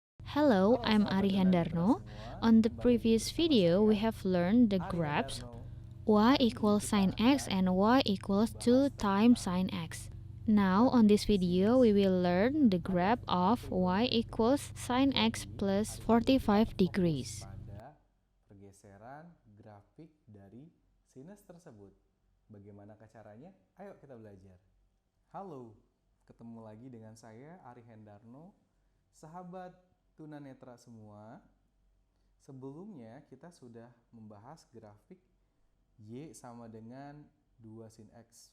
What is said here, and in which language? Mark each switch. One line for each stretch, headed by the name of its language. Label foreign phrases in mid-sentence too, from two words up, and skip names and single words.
English: Hello,
Indonesian: Halo
English: I'm
Indonesian: sahabat Ari tunanetra Hendarno. semua,
English: On the
Indonesian: kembali lagi
English: previous
Indonesian: bersama
English: video, we
Indonesian: saya
English: have learned the
Indonesian: Ari
English: graphs
Indonesian: Hendarno.
English: y
Indonesian: Hari ini
English: equals
Indonesian: kita
English: sine x
Indonesian: akan
English: and y equals
Indonesian: membahas
English: 2 times
Indonesian: tentang
English: sine x. Now, on
Indonesian: grafik
English: this video,
Indonesian: sinus
English: we will
Indonesian: yang
English: learn the
Indonesian: ada
English: graph
Indonesian: di
English: of y
Indonesian: trigonometri.
English: equals sine x
Indonesian: Jadi,
English: plus
Indonesian: hari ini kita
English: 45
Indonesian: fokus
English: degrees.
Indonesian: pada pergeseran grafik dari sinus tersebut. Bagaimana caranya? Ayo kita belajar. Halo, ketemu lagi dengan saya Ari Hendarno. Sahabat tunanetra semua, sebelumnya kita sudah membahas grafik Y sama dengan 2 sin X.